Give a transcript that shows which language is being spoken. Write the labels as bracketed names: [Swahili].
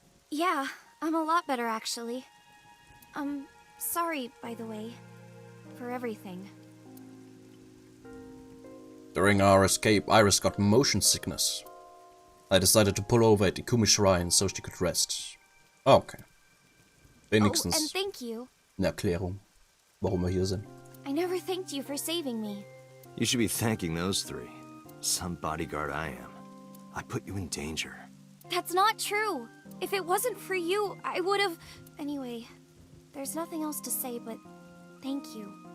[English] Yeah, I'm a lot better actually. Sorry, by the way, for everything. During our escape, Iris got motion sickness. I decided to pull over at Ikumi Shrine so she could rest. [German] Okay. Wenigstens [English] Oh, and thank you. [German] eine Erklärung, warum wir hier sind. [English] I never thanked you for saving me. You should be thanking those three. Some bodyguard I am. I put you in danger. That's not true. If it wasn't for you, I would have... Anyway, there's nothing else to say but thank you.